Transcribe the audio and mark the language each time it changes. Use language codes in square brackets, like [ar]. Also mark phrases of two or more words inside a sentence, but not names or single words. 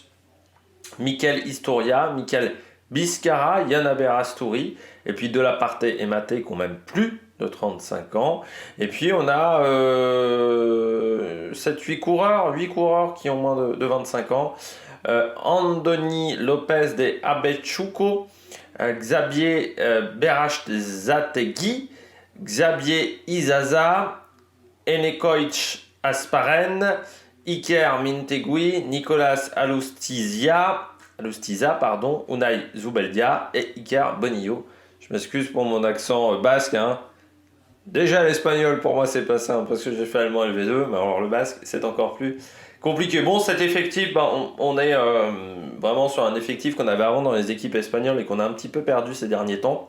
[fr] Mikel Historia, Mikel Biscara, Jon Aberasturi, et puis Delaparté et Maté qui ont même plus de 35 ans. Et puis on a 8 coureurs qui ont moins de 25 ans. Andoni Lopez de Abechuco, Xavier Berachzategui, Xavier Izaza, Enekoich Asparen, Iker Mintegui, Nicolas Alustiza, Unai Zubeldia et Iker Bonillo. Je m'excuse pour mon accent basque. Déjà l'espagnol pour moi c'est pas simple parce que j'ai fait allemand LV2, mais alors le basque c'est encore plus compliqué. Bon, cet effectif, on est vraiment sur un effectif qu'on avait avant dans les équipes espagnoles et qu'on a un petit peu perdu ces derniers temps.